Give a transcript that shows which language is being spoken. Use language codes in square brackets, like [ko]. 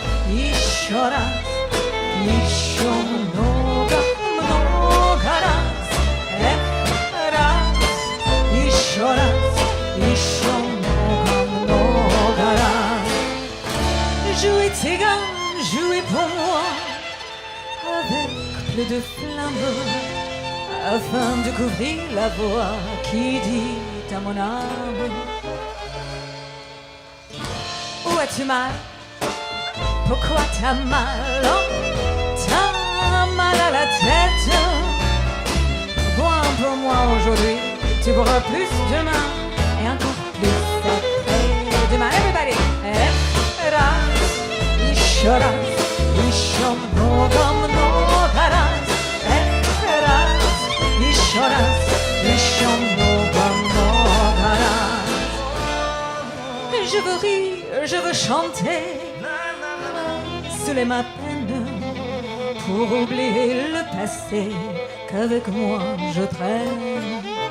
[ru] Еще раз, еще много, много раз. Раз, еще раз, еще много, много раз. [fr] Jouez tzigane, jouez pour moi, avec plus de flamme, afin de couvrir la voix qui dit à mon âme. Où as-tu mal? Pourquoi t'as mal? Oh, t'as mal à la tête. Bois pour moi aujourd'hui, tu boiras plus demain et encore plus après demain. [en] Everybody! [ru] Raz, еще раз, еще много, много раз. Раз, еще раз, еще много, много раз. [fr] Je veux rire, je veux chanter sous ma peine pour oublier le passé qu'avec moi je traîne.